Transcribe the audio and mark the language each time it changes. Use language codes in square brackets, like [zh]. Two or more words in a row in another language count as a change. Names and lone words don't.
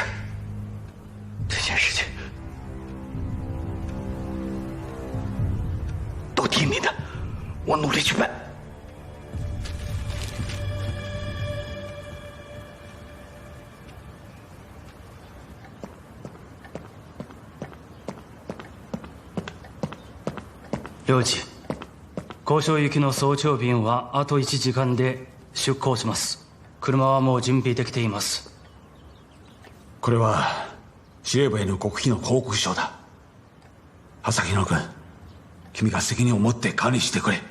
[zh] 这件事情都听你的，我努力去办。 [ja] 領事、交渉行きの早朝便はあと1時間で出港します。車はもう準備できています。これは司令部への極秘の報告書だ。朝日野君、君が責任を持って管理してくれ。